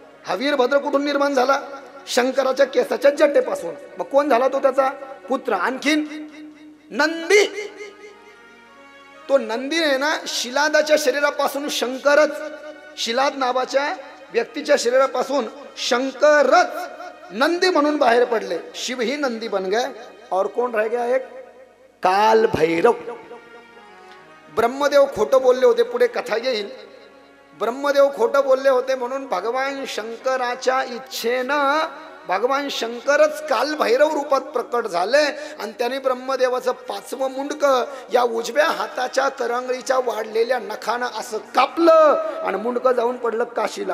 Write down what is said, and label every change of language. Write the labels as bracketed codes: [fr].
[mr] हा वीरभद्र कुठून निर्माण झाला? शंकराच्या केसाच्या जटेपासून. मग कोण झाला तो? त्याचा पुत्र. आणखीन नंदी, तो नंदी आहे ना, शिलादाच्या शरीरापासून शंकरच, शिलाद नावाच्या व्यक्तीच्या शरीरापासून शंकरच नंदी म्हणून बाहेर पडले. [hi] शिव ही नंदी बन गए और [mr] कोण [hi] रह गया? [mr] एक काल भैरव. ब्रह्मदेव खोटं बोलले होते, पुढे कथा येईल. ब्रह्मदेव खोटं बोलले होते म्हणून भगवान शंकराच्या इच्छेनं भगवान शंकरच काल भैरव रूपात प्रकट झाले आणि त्याने ब्रह्मदेवाचं 5वं मुंडकं या उजव्या हाताच्या करंगळीच्या वाढलेल्या नखानं असं कापलं आणि मुंडकं जाऊन पडलं काशीला.